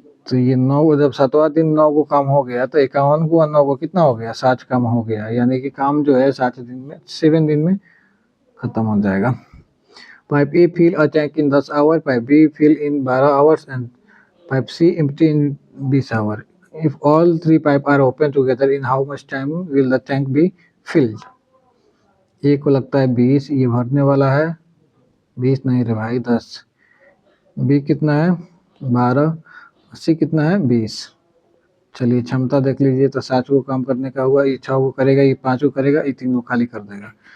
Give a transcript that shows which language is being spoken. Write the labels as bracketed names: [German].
[Hindi] तो ये 9 जब 7वां दिन 9 को काम हो गया तो 51 को 9 को कितना हो गया? 60 काम हो गया, यानी कि काम जो है 60 दिन में 7 दिन में खत्म हो जाएगा। [English] Pipe A fill a tank in 10 hour, pipe B fill in 12 hours and pipe C empty in 20 hour. If all 3 pipes are open together, in how much time will the tank be filled? [Hindi] ए को लगता है 20, ये भरने वाला है 20 नहीं रे भाई 10। बी कितना है? 12। सी कितना है? 20। चलिए क्षमता देख लीजिए, तो 7 को काम करने का हुआ, ये 6 को करेगा, ये 5 को करेगा, ये 3 को खाली कर देगा।